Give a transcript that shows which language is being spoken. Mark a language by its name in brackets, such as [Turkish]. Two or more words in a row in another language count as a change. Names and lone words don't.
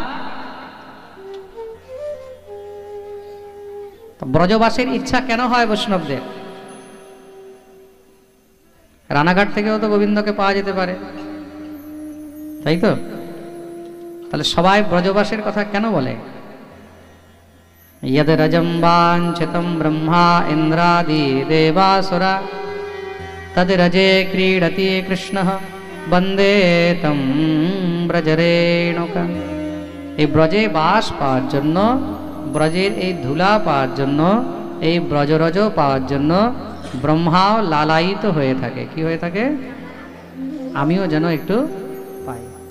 [Bangla] ব্রজবাসের ইচ্ছা কেন হয় বৈষ্ণবদের? রানাঘাট থেকেও তো গোবিন্দকে পাওয়া যেতে পারে, তাই তো? তাহলে সবাই ব্রজবাসের কথা কেন বলে? [Sanskrit] यद रजं वाञ्छितं ब्रह्मा इंद्रादि देवासुरा तद रजे क्रीडति कृष्णः वन्दे तं ব্রজরেণুকা। [Bangla] এই ব্রজে বাস পাওয়ার জন্য, ব্রজের এই ধুলা পাওয়ার জন্য, এই ব্রজরজ পাওয়ার জন্য ব্রহ্মাও লালায়িত হয়ে থাকে। কি হয়ে থাকে? আমিও যেন একটু পাই।